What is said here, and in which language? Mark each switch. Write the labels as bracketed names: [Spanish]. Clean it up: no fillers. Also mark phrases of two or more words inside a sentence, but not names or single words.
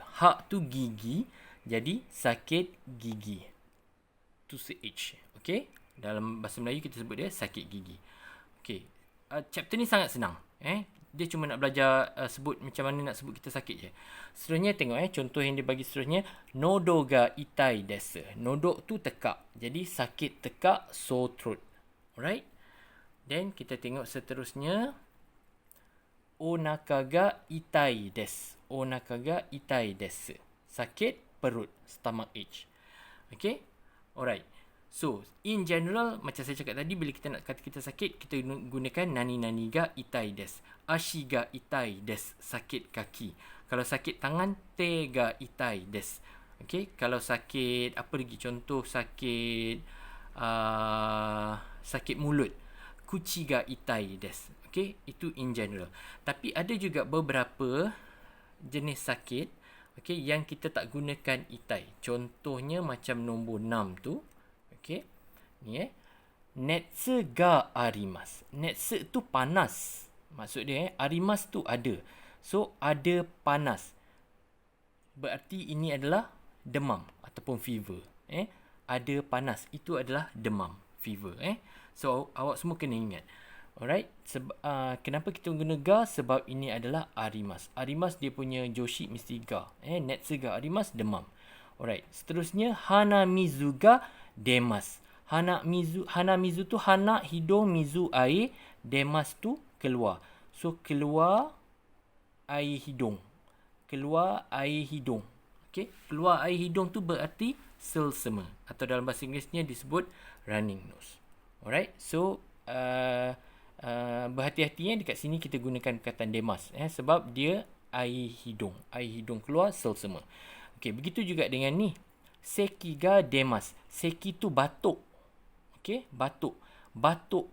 [Malay] Ha tu gigi, jadi sakit gigi. Tu se H. Okey. Dalam bahasa Melayu kita sebut dia sakit gigi. Okey. chapter ni sangat senang. Dia cuma nak belajar sebut macam mana nak sebut kita sakit je. Seterusnya tengok contoh yang dia bagi seterusnya. [Japanese] Nodo ga itai desu. [Malay] Nodok tu tekak. Jadi sakit tekak, [English] sore throat. [Malay] Alright. Then kita tengok seterusnya. [Japanese] Onaka ga itai desu. Onaka ga itai desu. [Malay] Sakit perut, [English] stomach ache. Okay. Alright. So, in general, [Malay] macam saya cakap tadi, bila kita nak kata kita sakit, kita gunakan [Japanese] nani ga itai desu. Ashi ga itai desu. [Malay] Sakit kaki. Kalau sakit tangan, [Japanese] te ga itai desu. [Malay] Okay. Kalau sakit, apa lagi? Contoh sakit sakit mulut. [Japanese] Kuchi ga itai desu. Okay. Itu [English] in general. [Malay] Tapi ada juga beberapa jenis sakit, okay, yang kita tak gunakan itai. Contohnya macam nombor 6 tu. [Japanese] Okay. Ni netsu ga arimasu. [Malay] Netsu tu panas. Maksud dia arimasu tu ada. So ada panas. Berarti ini adalah demam ataupun fever. Ada panas. Itu adalah demam, fever. So awak semua kena ingat. Alright. Kenapa kita guna ga? Sebab ini adalah arimasu. Arimasu dia punya joshi mesti ga. [Japanese] Netsu ga arimasu, [Malay] demam. Alright. Seterusnya [Japanese] hanamizu ga demas. [Malay] Hanamizu tu hana, hidung, mizu, air. Demas tu keluar. So keluar air hidung. Keluar air hidung. Okay. Keluar air hidung tu berarti selsema. Atau dalam bahasa Inggerisnya disebut [English] running nose. [Malay] Alright. So berhati-hatinya dekat sini kita gunakan perkataan demas. Sebab dia air hidung. Air hidung keluar, selsema. Okay. Begitu juga dengan ni. [Japanese] Seki ga demas. [Malay] Seki tu batuk. Okay. Batuk. Batuk.